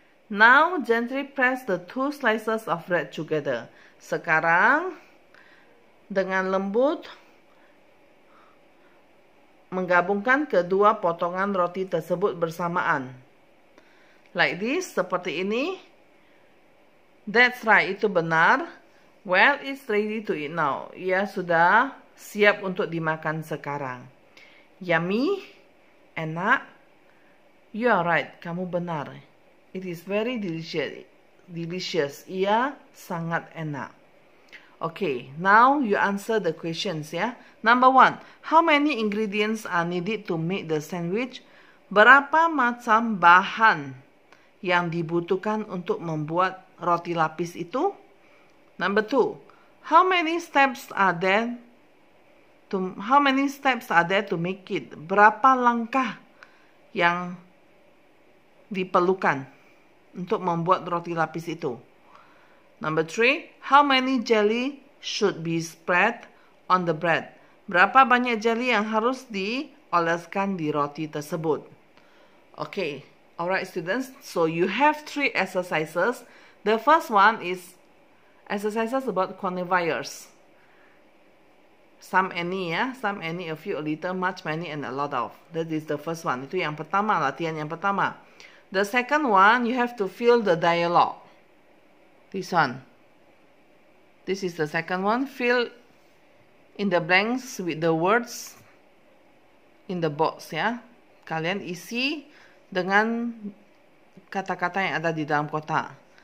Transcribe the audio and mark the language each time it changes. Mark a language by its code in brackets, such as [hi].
[en] Now, gently press the 2 slices of bread together. [id] Sekarang, dengan lembut, menggabungkan kedua potongan roti tersebut bersamaan. [en] Like this, [id] seperti ini. [en] That's right, [id] itu benar. [en] Well, it's ready to eat now. [id] Ia sudah siap untuk dimakan sekarang. [en] Yummy? [id] Enak? [en] You are right, [id] kamu benar. [en] It is very delicious. [id] Ia sangat enak. [en] Okay, now you answer the questions ya. Number 1, how many ingredients are needed to make the sandwich? [id] Berapa macam bahan yang dibutuhkan untuk membuat roti lapis itu? [en] Number 2, how many steps are there to make it? [id] Berapa langkah yang diperlukan untuk membuat roti lapis itu? [en] Number 3, how many jelly should be spread on the bread? [id] Berapa banyak jelly yang harus dioleskan di roti tersebut? [en] Okay, alright students, so you have 3 exercises. The first one is exercises about quantifiers. Some, any ya, some, any, a few, a little, much, many, and a lot of. That is the first one. [id] Itu yang pertama, latihan yang pertama. [en] The second one, you have to fill the dialogue. This one. This is the second one. Fill in the blanks with the words in the box ya. [id] Kalian isi dengan kata-kata yang ada di dalam kotak.